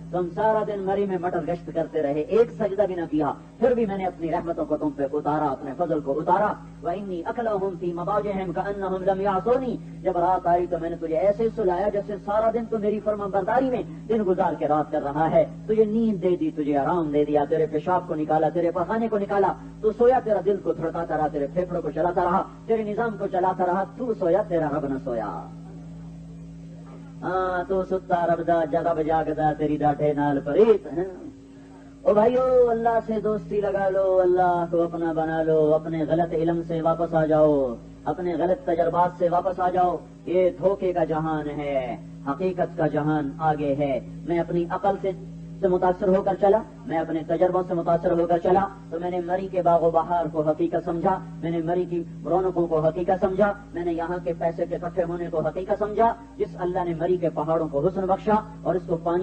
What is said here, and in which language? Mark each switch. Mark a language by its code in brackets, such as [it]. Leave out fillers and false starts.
[ur] تم سارا دن مری میں مٹر گشت کرتے رہے، ایک سجدہ بھی نہ کیا، پھر بھی میں نے اپنی رحمتوں کو تم پہ اتارا، اپنے فضل کو اتارا. [ar] وانی اکلہم فی مضاجعہم کانہم لم یعصونی، [ur] جب رات آئی تو میں نے تجھے ایسے سلایا جیسے سارا دن تو میری فرما برداری میں دن گزار کے رات کر رہا ہے. تجھے نیند دے دی، تجھے آرام دے دیا، تیرے پیشاب کو نکالا، تیرے پخانے کو نکالا. تو سویا، تیرا دل کو دھڑکاتا رہا، تیرے پھیپھڑوں کو چلاتا رہا، تیرے نظام کو چلاتا رہا. تو سویا، تیرا رب نہ سویا. [pa] تو ستا رب دا جگہ جاگدا تیری ڈاٹے نال پریت. [ur] او بھائیو اللہ سے دوستی لگا لو، اللہ کو اپنا بنا لو، اپنے غلط علم سے واپس آ جاؤ، اپنے غلط تجربات سے واپس آ جاؤ۔ یہ دھوکے کا جہان ہے، حقیقت کا جہان آگے ہے۔ میں اپنی عقل سے متاثر ہو کر چلا، میں اپنے تجربوں سے متاثر ہو کر چلا تو میں نے مری کے باغ و بہار کو حقیقت سمجھا، میں نے مری کی رونقوں کو حقیقت سمجھا، میں نے یہاں کے پیسے کے اکٹھے ہونے کو حقیقت سمجھا۔ جس اللہ نے مری کے پہاڑوں کو حسن بخشا اور اس کو